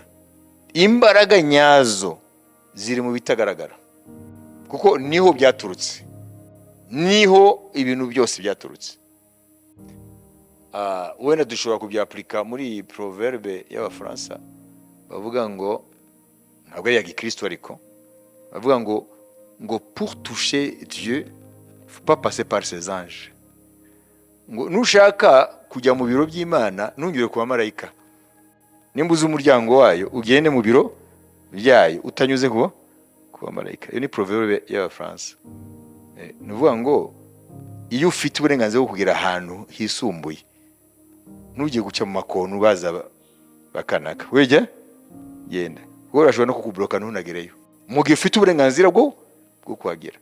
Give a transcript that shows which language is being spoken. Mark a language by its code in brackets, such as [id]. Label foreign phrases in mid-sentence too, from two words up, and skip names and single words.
[rw] Imbaraga nyazo ziri mu bitagaragara, kuko niho byaturutse, niho ibintu byose byaturutse. Wenda dushobora kubyaplika muri proverbe y'Abafaransa bavuga ngo, ntabwo ari ya Gikristo ariko bavuga ngo [fr] pour toucher Dieu faut pas passer par ses anges. [rw] Ngo nushaka kujya mu biro by'Imana ntungire ku bamarayika, nimba uzi umuryango wayo ugende mu biro byayo utanyuze ku bamarayika. Iyo ni proverbe y'Abafaransa. ni ukuvuga ngo iyo ufite uburenganzira bwo kugera ahantu hisumbuye, ntugiye guca mu makonu baza bakanaka, wejya genda, kuko urashobora no kukuburoka ntunagereyo mu gihe ufite uburenganzira bwo kuhagera.